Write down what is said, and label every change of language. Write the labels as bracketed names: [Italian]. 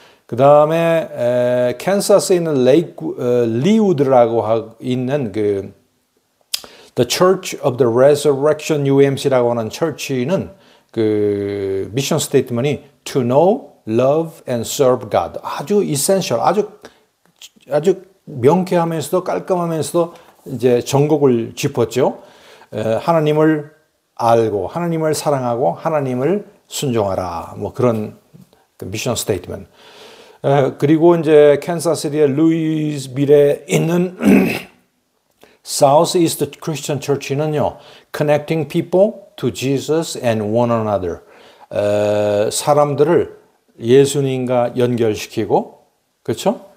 [Korean] 그 다음에 캔사스에 있는 리우드라고 있는 그 The Church of the Resurrection UMC라고 하는 처치는 그 미션 스테이트먼트이 [English] To know, love and serve God. [Korean] 아주 essential, 아주 명쾌하면서도 깔끔하면서도 이제 전곡을 짚었죠. 하나님을 알고 하나님을 사랑하고 하나님을 순종하라. 뭐 그런 그 미션 스테이트먼트. 그리고 이제 캔사스시티의 루이스빌에 있는 Southeast Christian Church는요, [English] Connecting people to Jesus and one another. [Korean] 사람들을 예수님과 연결시키고, 그렇죠?